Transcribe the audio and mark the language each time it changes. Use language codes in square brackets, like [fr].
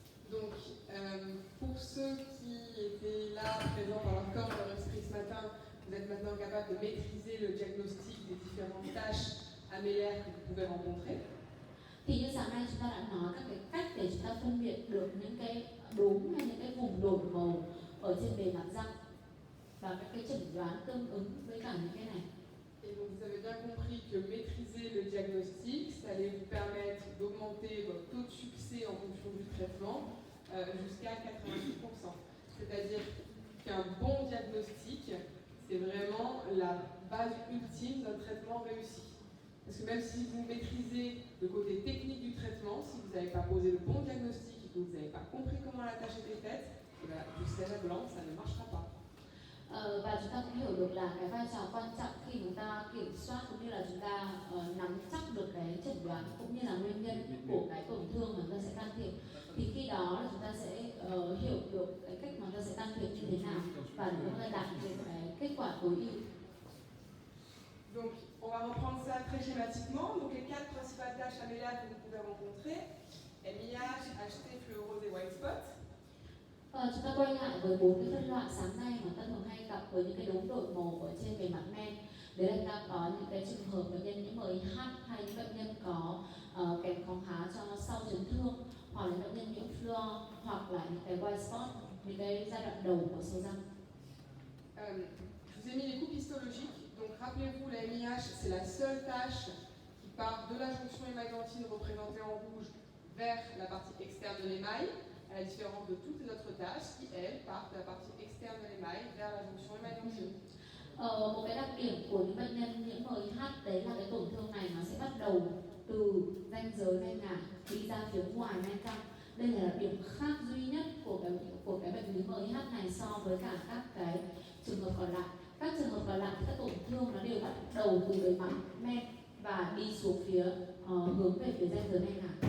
[fr] Donc, pour ceux qui étaient là, présents dans leur corps, dans leur esprit ce matin, vous êtes maintenant capable de maîtriser le diagnostic des différentes tâches amélières que vous pouvez rencontrer. [vi] Thì như sáng nay chúng ta đã nói các cái cách để chúng ta phân biệt được những cái đốm hay những cái vùng đổi màu ở trên bề mặt răng và các cái chẩn đoán tương ứng với cả những cái này. [fr] Et donc vous avez bien compris que maîtriser le diagnostic, ça allait vous permettre d'augmenter votre taux de succès en fonction du traitement jusqu'à 90%. C'est-à-dire qu'un bon diagnostic, c'est vraiment la base ultime d'un traitement réussi. Parce que même si vous maîtrisez le côté technique du traitement, si vous n'avez pas posé le bon diagnostic et que vous n'avez pas compris comment la tâche était faite, du sel blanc, ça ne marchera pas. [vi] Và chúng ta cũng hiểu được là cái vai trò quan trọng khi chúng ta kiểm soát cũng như là chúng ta nắm chắc được cái chẩn đoán cũng như là nguyên nhân của cái tổn thương mà chúng ta sẽ can thiệp, thì khi đó là chúng ta sẽ hiểu được cái cách mà chúng ta sẽ can thiệp như thế nào và để chúng ta đạt được cái kết quả tối ưu. [fr] Donc, on va reprendre ça très schématiquement. Donc, les 4 principales tâches améliores que vous pouvez rencontrer: MIH, HT, fluorose et white spot. [vi] Chúng ta quay lại với 4 cái phân loại sáng nay mà ta thường hay gặp với những cái đốm đổi màu ở trên bề mặt men. Đấy là chúng ta có những cái trường hợp bệnh nhân nhiễm MIH hay những bệnh nhân có kèm kháng hóa cho sau chấn thương, hoặc là bệnh nhân nhiễm fluor, hoặc là những cái white spot, những cái giai đoạn đầu của sâu răng. [fr] Je vous ai mis les coupes histologiques. Donc rappelez-vous, la MIH, c'est la seule tâche qui part de la jonction émail-dentine représentée en rouge vers la partie externe de l'émail, à la différence de toutes les autres tâches qui, elles, partent de la partie externe de l'émail vers la jonction émail-dentine. [vi] Một cái đặc điểm của những bệnh nhân nhiễm MIH đấy là cái tổn thương này nó sẽ bắt đầu từ ranh giới men ngả đi ra phía ngoài men cong. Đây là điểm khác duy nhất của cái bệnh lý MIH này so với cả các cái trường hợp còn lại. Các trường hợp còn lại thì các tổn thương nó đều bắt đầu từ bề mặt men và đi xuống phía hướng về phía ranh giới men ngả.